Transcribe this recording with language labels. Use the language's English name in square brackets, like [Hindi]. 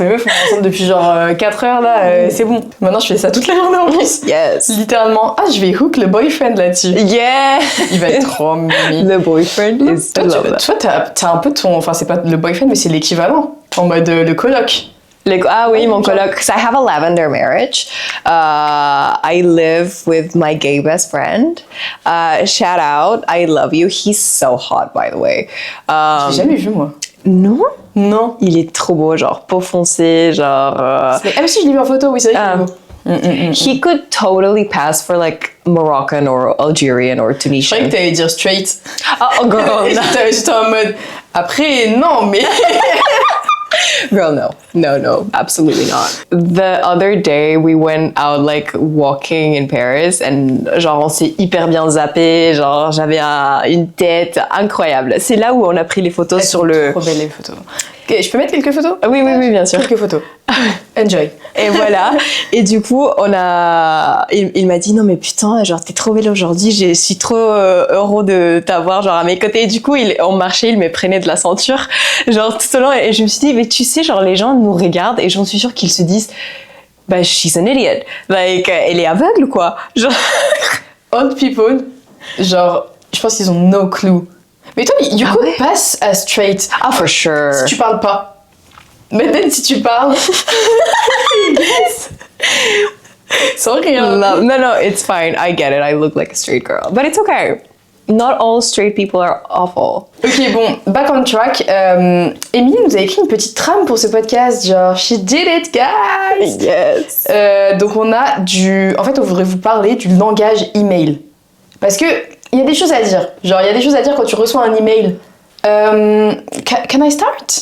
[French] Mais meuf, on est ensemble depuis genre 4 heures, là, c'est bon. Maintenant, je fais ça toute la journée en plus. [English] Yes. [French] Littéralement. Ah, je vais hook le boyfriend là-dessus. [English] Yeah. [French] Il va être trop mimi. [English] The boyfriend is [French] Toi, t'as un peu ton... Enfin, c'est pas le boyfriend, mais c'est l'équivalent. En mode le coloc. Ah oui, mon coloc. [English] So I have a lavender marriage. I live with my gay best friend. Shout out. I love you. He's so hot, by the way. [French] Je l'ai jamais vu, moi. Non? Non. Il est trop beau, genre peau foncée, genre... Ah, mais si, je l'ai vu en photo, oui, c'est vrai qu'il est beau. [English] He could totally pass for like Moroccan or Algerian or [French] Je croyais [English] Tunisian. [French] que t'allais dire straight. [English] Oh, girl, [French] Et j'étais en mode... Après, non, mais... [English] Girl, no, absolutely not. The other day, we went out like walking in Paris [French] and genre on s'est hyper bien zappé, genre j'avais une tête incroyable. C'est là où on a pris les photos sur le... Trop belles les photos. Ok, je peux mettre quelques photos? Oui, bien sûr. Quelques photos. Enjoy. Et voilà. Et du coup, il m'a dit non mais putain, genre t'es trop belle aujourd'hui, je suis trop heureux de t'avoir genre à mes côtés. Et du coup, on marchait, il me prenait de la ceinture, genre tout au long. Et je me suis dit mais tu sais, genre les gens nous regardent et j'en suis sûre qu'ils se disent bah [English] she's an idiot, like [French] elle est aveugle quoi. Genre [English] Old people, [French] genre, je pense qu'ils ont [English] no clue. [French] Mais toi, [English] you Ah could [French] ouais? [English] pass as straight ah for sure. [French] si tu parles pas. Mais peut-être si tu parles. [English] Yes. [French] Sans rien. [English] No, it's fine. I get it. I look like a straight girl, but it's okay. Not all straight people are awful. [French] Ok, bon, [English] back on track. [French] Émilie nous a écrit une petite trame pour ce podcast, genre [English] she did it, guys. Yes. [French] Donc on a en fait, on voudrait vous parler du langage email, parce que il y a des choses à dire. Genre il y a des choses à dire quand tu reçois un email. [English] Can I start?